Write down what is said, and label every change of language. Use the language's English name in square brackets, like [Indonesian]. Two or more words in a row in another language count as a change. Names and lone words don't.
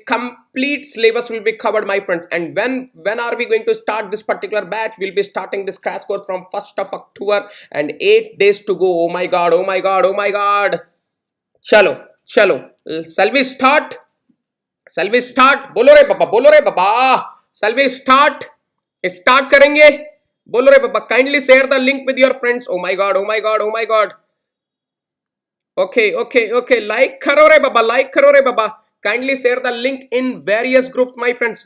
[English] Complete syllabus will be covered, my friends. And when are we going to start this particular batch? We'll be starting this crash course from 1st of October and 8 days to go. Oh my god, oh my god, oh my god. [Hindi] Chalo, chalo. [English] Shall we start? Shall we start? [Hindi] Bolo re baba, bolo re baba. [English] Shall we start? Start [Hindi] karenge? Bolo re baba. [English] Kindly share the link with your friends. Oh my god, oh my god, oh my god. Okay. [Hindi] Like karo re baba, like karo re baba. [English] Kindly share the link in various groups, my friends.